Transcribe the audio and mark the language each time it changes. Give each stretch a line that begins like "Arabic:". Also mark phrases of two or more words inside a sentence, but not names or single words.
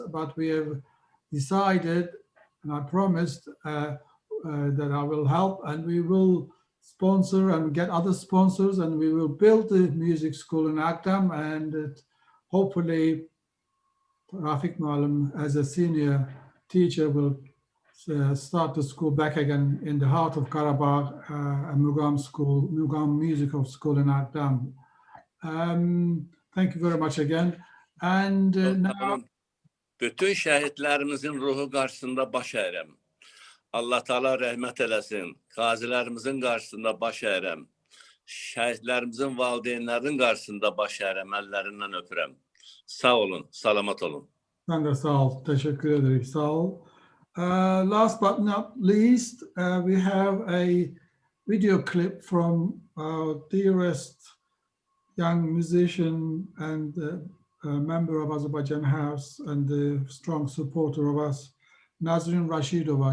English: But we have decided, and I promised that I will help, and we will sponsor and get other sponsors, and we will build the music school in Agdam, and hopefully Rafik Muallim, as a senior teacher, will start the school back again in the heart of Karabakh, a Mugam Musical School in Agdam. Thank you very much again. And now...
Azerbaijani: Bütün şəhidlərimizin ruhu qarşısında baş əyirəm. Allah Taala rəhmət eləsin. Qazilərimizin qarşısında baş əyirəm. Şəhidlərimizin valideynlərinin qarşısında baş əyirəm, əllərindən öpürəm. Sağ olun, salamat olun.
Turkish: Sen de sağ ol, teşekkür ederim, sağ ol.
English: Last but not least, we have a video clip from our dearest young musician and member of Azerbaijan House and the strong supporter of us, Nazrin Rashidova.